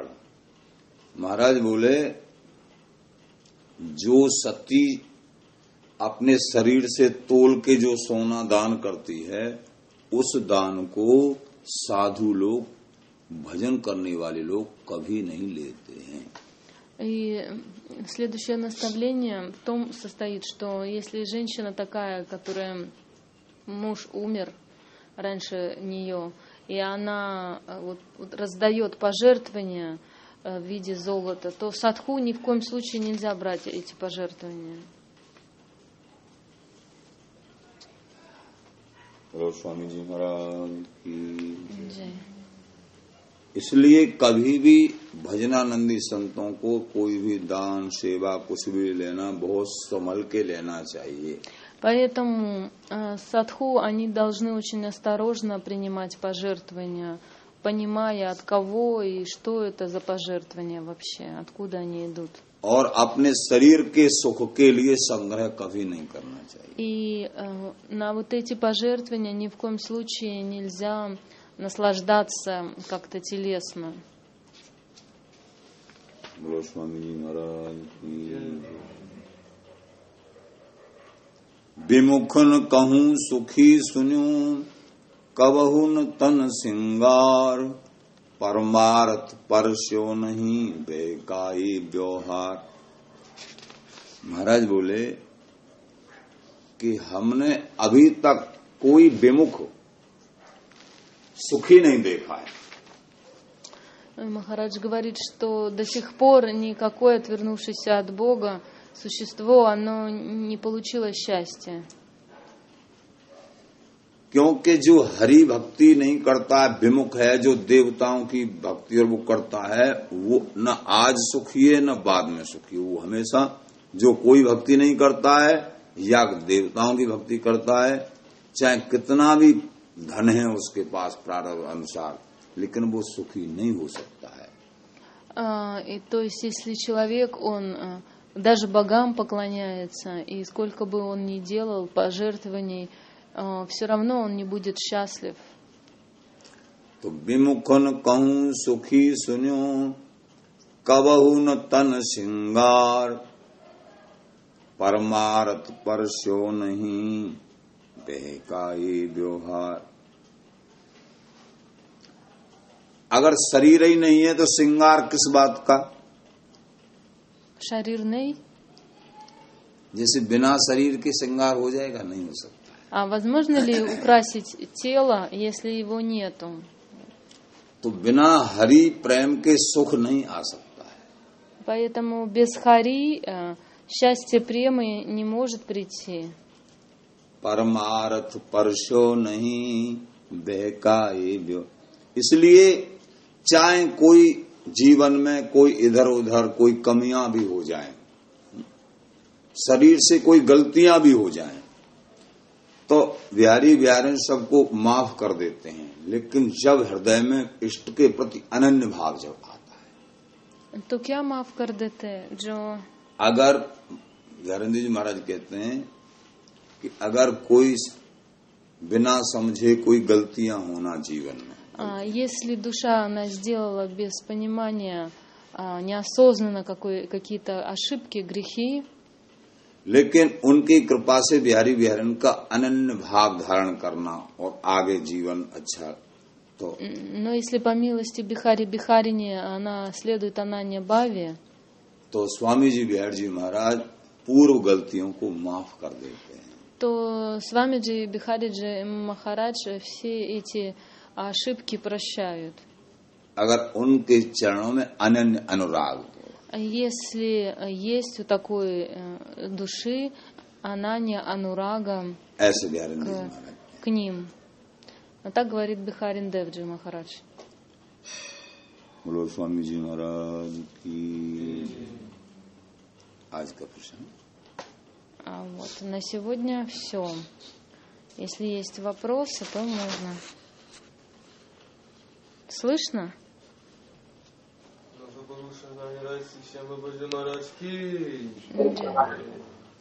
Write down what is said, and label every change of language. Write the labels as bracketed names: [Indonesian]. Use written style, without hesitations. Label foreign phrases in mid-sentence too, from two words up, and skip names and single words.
[Hindi] महाराज बोले, जो सती अपने शरीर से तोल के जो सोना दान करती है, उस दान को साधु लोग, भजन करने वाले लोग कभी नहीं लेते हैं. [Russian] И следующее наставление в том состоит, что если женщина такая, которая муж умер раньше нее, и она вот раздает пожертвования в виде золота, то садху ни в коем случае нельзя брать эти пожертвования. [Hindi] स्वामी जी महाराज की जय. इसलिए कभी भी भजनानंदी संतों को कोई भी दान सेवा कुछ भी लेना बहुत संभल के लेना चाहिए। [Russian] Поэтому садху, они должны очень осторожно принимать пожертвования, понимая, от кого и что это за пожертвования вообще, откуда они идут. [Hindi] और अपने शरीर के सुख के लिए संग्रह कभी नहीं करना चाहिए। [Russian] И на вот эти пожертвования ни в коем случае нельзя наслаждаться как-то телесно. [Hindi] बोलो स्वामी जी महाराज की। विमुखन कहूँ सुखी सुन्यूं कबहु न तन सिंगार परमार्थ परस्यो नहीं बेकाई व्यवहार। महाराज बोले कि हमने अभी तक कोई विमुख सुखी नहीं देखा है। [Russian] Махарадж говорит, что до сих пор никакое отвернувшееся от Бога существо, оно не получило счастья. [Hindi] क्योंकि जो हरि भक्ति नहीं करता है, विमुख है, जो देवताओं की भक्ति और वो करता है, वो न आज सुखी है न बाद में सुखी है। वो हमेशा जो कोई भक्ति नहीं करता है या देवताओं की भक्ति करता है, चाहे कितना भी धन है उसके पास प्रारब्ध अनुसार, लेकिन वो सुखी नहीं हो सकता है। [Russian] И то есть, если человек, он даже богам поклоняется, и сколько бы он ни делал пожертвований, все равно он не будет счастлив. [Hindi] तो विमुखन कहूँ सुखी सुन्यो कबहु न तन सिंगार परमार्थ परस्यो नहीं बेकाई व्यवहार। अगर शरीर ही नहीं है तो श्रृंगार किस बात का? शरीर नहीं, जैसे बिना शरीर के श्रृंगार हो जाएगा, नहीं हो सकता। [Russian] А возможно ли украсить тело, если его нету? [Hindi] तो बिना हरि प्रेम के सुख नहीं आ सकता है। [Russian] Поэтому без хари счастье премы не может прийти. [Hindi] परमार्थ परस्यो नहीं बेकाई व्यो। इसलिए चाहे कोई जीवन में कोई इधर उधर कोई कमियां भी हो जाएं, शरीर से कोई गलतियां भी हो जाएं, तो बिहारी बिहारी सबको माफ कर देते हैं। लेकिन जब हृदय में इष्ट के प्रति अनन्य भाव जब आता है, तो क्या माफ कर देते हैं? जो अगर बिहारी जी महाराज कहते हैं कि अगर कोई बिना समझे कोई गलतियां होना जीवन में, [Russian] если душа она сделала без понимания, неосознанно какие-то ошибки, грехи, [Hindi] लेकिन उनकी कृपा से बिहारी बिहारन का अनन्य भाव धारण करना और आगे जीवन अच्छा, तो [Russian] но если по милости Бихари Бихарине она следует [Hindi] अनन्य भाव, तो स्वामी जी बिहार जी महाराज पूर्व गलतियों को माफ कर देते हैं। [Russian] то Свамиджи Бихариджи Махарадж все эти ошибки прощают. [Hindi] अगर उनके चरणों में अनन्य अनुराग, [Russian] Если есть у такой души [Hindi] अनन्य अनुराग ऐसे बिहारन जी महाराज [Russian] к ним. Так говорит Бихарин Девджи Махарадж. [Hindi] बोलो स्वामी जी महाराज की। आज का प्रश्न [Russian] Вот, на сегодня все. Если есть вопросы, то можно. Слышно? Наша Бабушка Наград, Сикша Бабаджи Марадж ки.